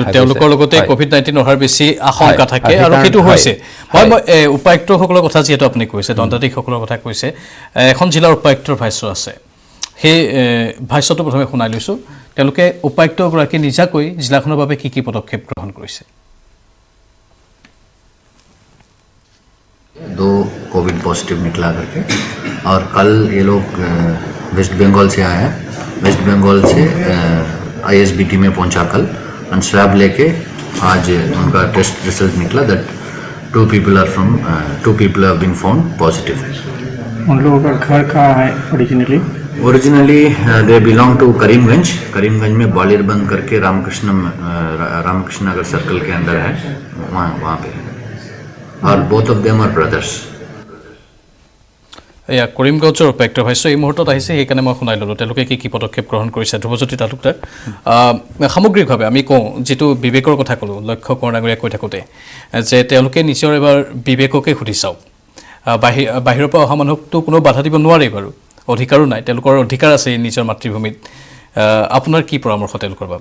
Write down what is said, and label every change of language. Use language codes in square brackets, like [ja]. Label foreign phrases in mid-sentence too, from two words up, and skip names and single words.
[as] তেওঁলোকৰ লগতে COVID-19 অহাৰ বেছি আশংকা থাকে আৰু সেইটো হৈছে মই উপায়ুক্তসকলৰ কথা যিহেতু আপুনি কৈছে দণ্ডাধীশসকলৰ কথা কৈছে এখন জিলাৰ উপায়ুক্তৰ ভাষ্য আছে সেই ভাষ্যটো প্ৰথমে শুনাই লৈছোঁ তেওঁলোকে উপায়ুক্তগৰাকী নিজাকৈ জিলাখনৰ বাবে কি পদক্ষেপ গ্ৰহণ কৰিছে [hi] 2 कोविड पॉजिटिव निकला करके और कल ये लोग वेस्ट बंगाल से आए हैं वेस्ट बंगाल से ISBT में पहुंचा कल और स्वैब लेके आज उनका [en] test result [hi] निकला [en] that 2 people have been found positive [hi] उन लोगों का घर कहाँ है [en] originally they belong to [hi] करीमगंज में ग्वालियर बंद करके रामकृष्ण नगर सर्कल के अंदर है वहाँ पे और [en] both of them are brothers [as] এয়া কৰিমগঞ্জৰ উপায়ুক্তৰ ভাষ্য এই মুহূৰ্তত আহিছে সেইকাৰণে মই শুনাই ল'লোঁ তেওঁলোকে কি পদক্ষেপ গ্ৰহণ কৰিছে ধ্ৰুৱজ্যোতি তালুকদাৰ সামগ্ৰিকভাৱে আমি কওঁ যিটো বিবেকৰ কথা ক'লোঁ লক্ষ্য কৰ্ণাগৰীয়া কৈ থাকোঁতে যে তেওঁলোকে নিজৰ এবাৰ বিবেককে সুধি চাওক বাহিৰৰ পৰা অহা মানুহকতো কোনো বাধা দিব নোৱাৰে বাৰু অধিকাৰো নাই তেওঁলোকৰ অধিকাৰ আছে নিজৰ মাতৃভূমিত আপোনাৰ কি পৰামৰ্শ তেওঁলোকৰ বাবে